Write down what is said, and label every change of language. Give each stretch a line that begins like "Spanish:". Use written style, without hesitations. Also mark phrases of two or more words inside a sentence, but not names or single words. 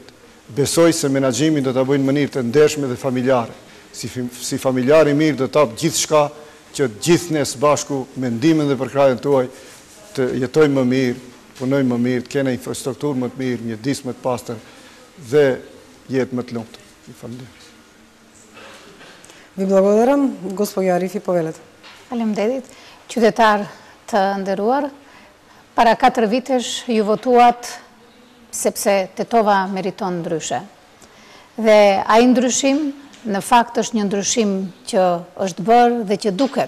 Albanian: Besoj se menaxhimin do ta bëjnë në mënyrë të ndershme dhe familjare. Si familjar i mirë do të hap gjithçka që gjithë ne së bashku me ndihmën dhe përkrahjen tuaj të jetojmë më mirë, punojmë më mirë, të kena infrastrukturë më të mirë, mjedis më të pastër dhe jetë më të lumtur. Ju falenderoj.
Macedonian: Ви благодарам. Господја Арифи, повелете.
Albanian: Faleminderit. Qytetar të nderuar, para 4 vitesh ju votuat sepse Tetova meriton ndryshe. Dhe ai ndryshim në fakt është një ndryshim që është bërë dhe që duket.